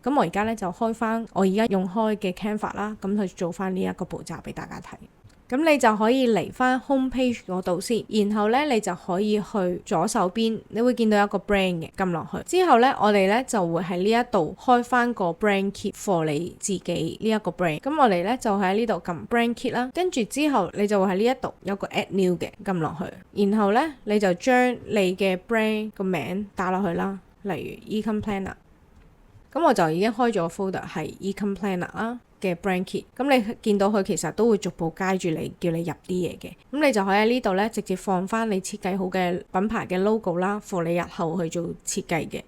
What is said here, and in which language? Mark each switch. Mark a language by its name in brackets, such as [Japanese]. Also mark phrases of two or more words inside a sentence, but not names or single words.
[Cantonese] 咁我而家呢，就開翻我而家用開嘅 Canva 啦，咁去做翻呢一個步驟俾大家睇。咁你就可以嚟翻 [English] home page [Cantonese] 嗰度先，然後呢，你就可以去左手邊，你會見到一個 brand 嘅，撳落去之後呢，我哋呢就會喺呢一度開翻個 [English] brand kit for [Cantonese] 你自己呢一個 brand。咁我哋呢就喺呢度撳 [English] brand kit [Cantonese] 啦，跟住之後你就會喺呢一度有個 [English] add new [Cantonese] 嘅，撳落去，然後呢，你就將你嘅 brand 個名打落去啦，例如 Ecom Planner。咁我就已經開咗個 folder 係 Ecom Planner 啦嘅 [English] brand kit。 [Cantonese] 咁你見到佢其實都會逐步街住你，叫你入啲嘢嘅。咁你就可以喺呢度呢直接放翻你設計好嘅品牌嘅 logo 啦，for 你日後去做設計嘅。